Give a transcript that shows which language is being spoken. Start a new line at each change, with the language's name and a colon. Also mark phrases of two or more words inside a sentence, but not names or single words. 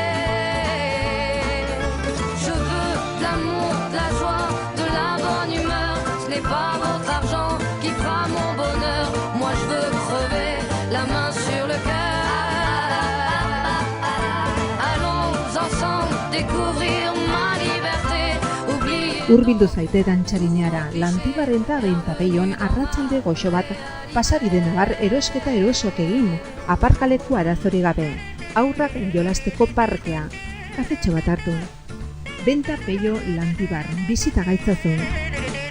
French: Je veux de l'amour, de la joie, de la bonne humeur. Ce n'est pas votre argent qui fera mon bonheur. Moi je veux crever la main sur le cœur. Allons ensemble découvrir ma liberté.
Basque: Hurbildu zaite dantzarineara, Lantibarren eta Bentapeion arratsalde goxo bat pasabide nabar erosketa erosok egin, aparkaleku arazori gabe, aurrak jolasteko parkea, kafetxo bat hartu. Bentapeio Lantibar, bizita gaitzazun.